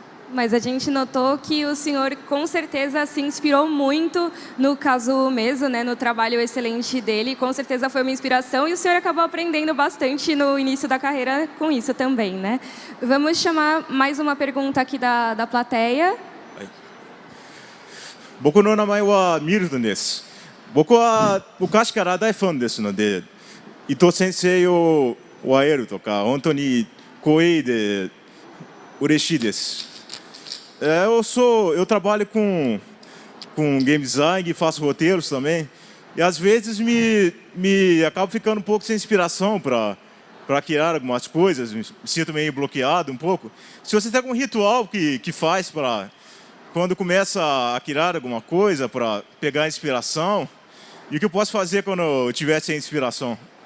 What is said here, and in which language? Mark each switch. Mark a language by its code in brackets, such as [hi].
[pt] Mas a gente notou que o senhor, com certeza, se inspirou muito no Kazuo Umezo, né, no trabalho excelente dele. Com certeza foi uma inspiração e o senhor acabou aprendendo bastante no início da carreira com isso também, né? Vamos chamar mais uma pergunta aqui da plateia. [ja] 僕の名前はミルトンです。僕は昔から大ファンですので、伊藤先生を会えるとか、本当に光栄で嬉しいです。 [pt] Eu trabalho com game design e faço roteiros também. E às vezes me acabo ficando um pouco sem inspiração para criar algumas coisas. Me sinto meio bloqueado um pouco. Se você tem algum ritual que faz para quando começa a criar alguma coisa, para pegar inspiração, e o que eu posso fazer quando eu tiver sem inspiração?